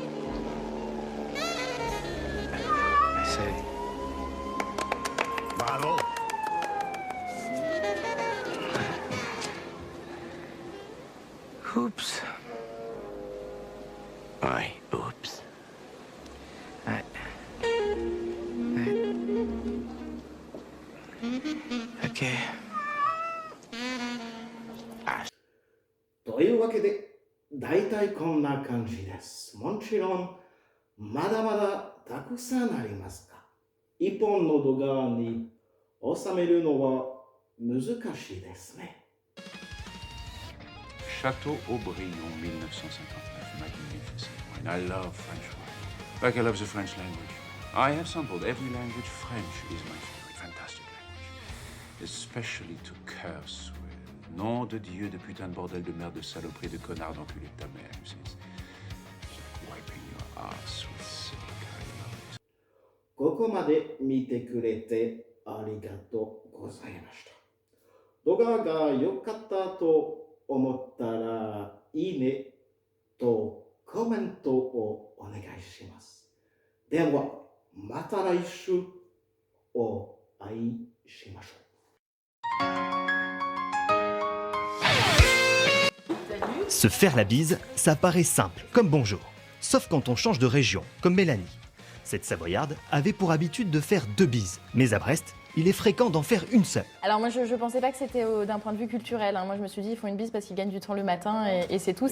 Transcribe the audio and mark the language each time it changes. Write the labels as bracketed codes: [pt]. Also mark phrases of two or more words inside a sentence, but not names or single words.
[fr] C'est... Bravo. Oups. Ouais, oups. Ouais. Ok. [ja] というわけで、大体こんな感じです。もちろん、まだまだたくさんありますが、一本の動画に収めるのは難しいですね。 [en] Château Aubryon, 1959. Magnificent wine. I love French wine. Like I love the French language. I have sampled every language. French is my favorite. Fantastic language. Especially to curse with. [fr] Nom de Dieu, de putain de bordel de merde, de saloperie, de connard, d'enculé de ta mère. [en] It's like wiping your ass with silica. I love it. [ja] ここまで見てくれてありがとうございました。動画が良かったと思ったら、いいねとコメントをお願いします。では、また来週お会いしましょう。 [fr] Se faire la bise, ça paraît simple, comme bonjour. Sauf quand on change de région, comme Mélanie. Cette Savoyarde avait pour habitude de faire 2 bises. Mais à Brest, il est fréquent d'en faire une seule. Alors moi je pensais pas que c'était d'un point de vue culturel, hein. Moi je me suis dit ils font une bise parce qu'ils gagnent du temps le matin et c'est tout.